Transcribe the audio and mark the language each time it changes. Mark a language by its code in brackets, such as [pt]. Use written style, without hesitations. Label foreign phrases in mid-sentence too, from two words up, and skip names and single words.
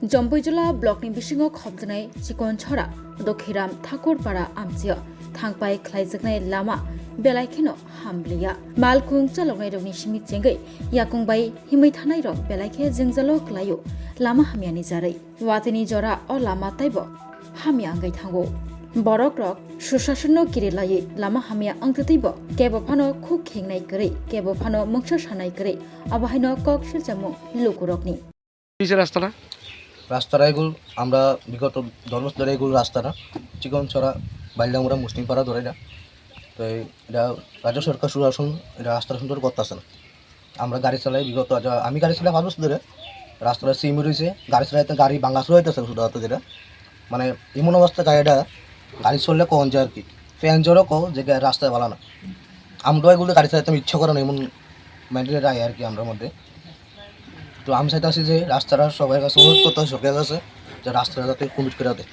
[trp] जम्बैजला ब्लकनि बिसिङाव खबजानाय चिकनछरा दखिराम ठाकुरपारा आमचिया थांबाय ख्लायजोगनाय लामा बेलायखेनो हामब्लिया मालकुं चालौनाय रंनि सिमि चेंगै याकुंबाय हिमै थानाय रं बेलायखे जिंजालो क्लायो लामा हामियानि जारै वातिनि जरा अ लामा ताइबो हामिया आंगै थांगो बरक रक सुशासननो किरिलायै लामा हामिया अंगतैबो केबो फानो खुक खेंनाय करै केबो फानो मुक्सा सानाय करै अबाहायनो कक सिलजामु लुकुरकनि [bn] রাস্তাটা এগুলো আমরা বিগত 10 বছর ধরে এগুলো রাস্তাটা চিকনছড়া বাইলামুড়া মুসলিমপাড়া ধরে এটা তো এটা রাজ্য সরকার সুশাসন এটা রাস্তাটা সুন্দর করতেছে না আমরা গাড়ি চালাই বিগত আমি গাড়ি চালাই 5 বছর ধরে রাস্তাটা সিম রয়েছে গাড়ি চালাইতে গাড়ি ভাঙা শুরু হইতেছে শুধু যেটা মানে এমন অবস্থা গাড়িটা গাড়ি চললে কখন যায় আর কি ফ্যান জোরও কো যে রাস্তায় ভালো না আমরা এগুলো গাড়ি চালাইতে ইচ্ছা করে না এমন মেন্টালি রায় আর কি আমরা মধ্যে তো আমি চাইতেছি যে রাস্তাটা সবাই কাছে অনুরোধ করতে হয় সরকারের কাছে যে রাস্তাটা যাতে কমিট করে দেয়।